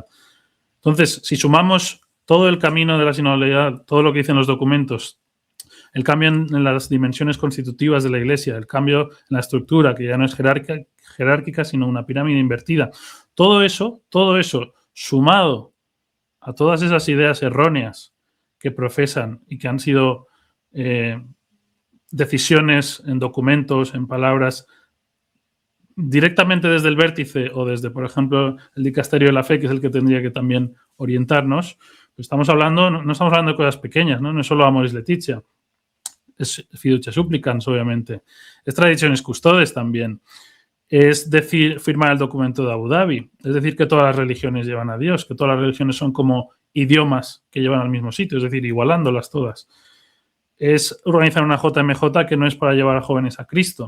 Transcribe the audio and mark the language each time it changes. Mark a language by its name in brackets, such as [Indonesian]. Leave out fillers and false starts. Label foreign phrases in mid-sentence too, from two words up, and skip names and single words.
[Spanish] Entonces, si sumamos todo el camino de la sinodalidad, todo lo que dicen los documentos, el cambio en las dimensiones constitutivas de la iglesia, el cambio en la estructura, que ya no es jerárquica, sino una pirámide invertida, todo eso sumado a todas esas ideas erróneas que profesan y que han sido decisiones en documentos, en palabras, directamente desde el vértice o desde, por ejemplo, el dicasterio de la fe, que es el que tendría que también orientarnos, pues no estamos hablando de cosas pequeñas, ¿no? No es solo Amoris Laetitia, es fiducia supplicans, obviamente, es traditiones custodes también, es decir, firmar el documento de Abu Dhabi, es decir, que todas las religiones llevan a Dios, que todas las religiones son como idiomas que llevan al mismo sitio, es decir, igualándolas todas. Es organizar una JMJ que no es para llevar a jóvenes a Cristo.